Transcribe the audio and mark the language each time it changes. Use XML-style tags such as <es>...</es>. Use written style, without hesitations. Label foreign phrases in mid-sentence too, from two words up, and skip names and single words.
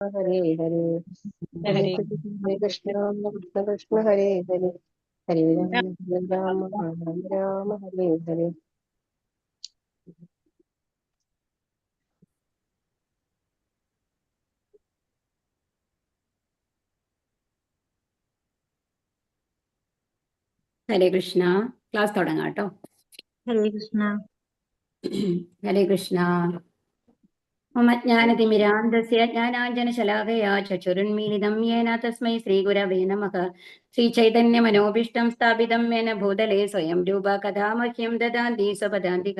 <sa>हरे हरे हरे हरे कृष्ण कृष्ण कृष्ण हरे हरे हरे राम राम राम हरे हरे।</sa> <ml>ഹരേ കൃഷ്ണ. ക്ലാസ് തുടങ്ങാം കേട്ടോ.</ml> <hi>हरे कृष्णा</hi> <ml>ഹരേ കൃഷ്ണ.</ml> <sa>മമ ജ്ഞാനതിമിരാന്തസ്യ ജ്ഞാനാഞ്ജനശലാകയാ ചക്ഷുരുന്മീലിതം യേന തസ്മൈ ശ്രീഗുരവേ നമഃ. ശ്രീചൈതന്യമനോഭീഷ്ടം സ്ഥാപിതം യേന ഭൂതലേ സ്വയം രൂപ കഥാ മഹ്യം ദദാന്തി സ്വപദാന്തികം.</sa>